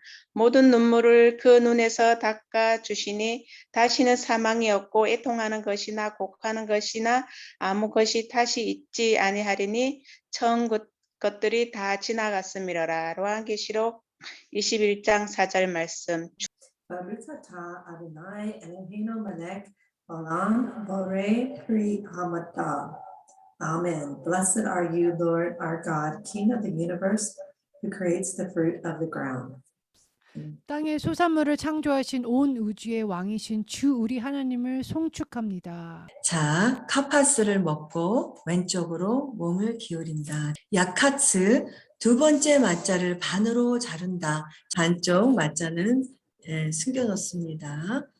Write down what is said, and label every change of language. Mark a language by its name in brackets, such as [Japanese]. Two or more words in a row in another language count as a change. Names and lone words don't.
[Korean] 모든 눈물을 그 눈에서 닦아주시니 다시는 사망이 없고 애통하는 것이나 곡하는 것이나 아무 것이 다시 있지 아니하리니 처음 것들이 다 지나갔음이로라. 요한계시록 21장 4절 말씀. [Hebrew] ברוך אדוני אלוהינו מלך עולם בורא פרי האדמה. Amen. [English] Blessed are you, Lord our God, King of the universe, who creates the fruit of the ground. [Korean] 땅의 소산물을 창조하신 온 우주의 왕이신 주 우리 하나님을 송축합니다. 자, 카파스를 먹고 왼쪽으로 몸을 기울인다. 야카츠 두 번째 맞자를 반으로 자른다. 반쪽 맞자는 숨겨놓습니다.